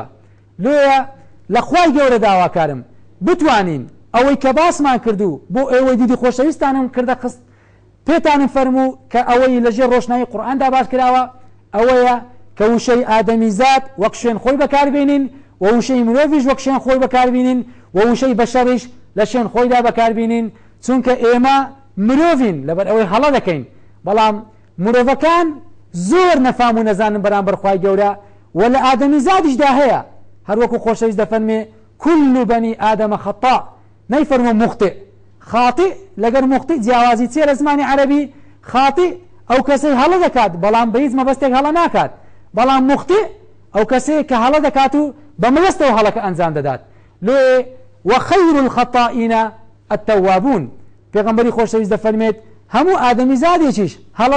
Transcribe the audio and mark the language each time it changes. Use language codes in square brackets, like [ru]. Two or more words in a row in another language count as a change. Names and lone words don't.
[ckb] لۆیە لە خوای گەورە داواکارم بتوانین ئەوەی کە باسمان کردو بۆ ئێوەی دیدی خۆشەویستانم کردە خست پێتانم فەرموو کە ئەوەی لەژێر ڕۆشنایی قورئاندا باس کراوە ئەوەیە کە وشەی ئادەمیزاد وەک شوێن خۆی بەکاربێنین و وشەی مرۆڤیش وەک شوێن خۆی بەکاربێنین و وشەی بەشەڕیش لە شوێن خۆیدا بەکاربێنین چونکە ئێمە مرۆڤین لەبەر ئەوەی هەڵە دەکەین بەڵام مرۆڤەکان زۆر نەفام و نەزانن بەرامبەر خوای گەورە و لە ئادەمیزادیشدا هەیە هەروەکو خۆشەویست دەفەرمێ [ar] كل بني آدم خطاء [ckb] نەیفەرموو [ar] مخطئ خاطئ [ckb] لەگەر مخطئ جیاوازی چێ لە زمانی عەرەبی خاطئ ئەو کەسەی هەڵە دەکات بەڵام بە هیچ مەبەستێک هەڵە ناکات بەڵام مخطئ ئەو کەسەیە کە هەڵە دەکات و بە مەبەستەوە هەڵەکە ئەنجام دەدات لێ [ar] وخير الخطائين التوابون [ckb] پێغەمبەری خۆشەویست دەفەرمێت هەموو ئادەمی زادێکیش هەڵە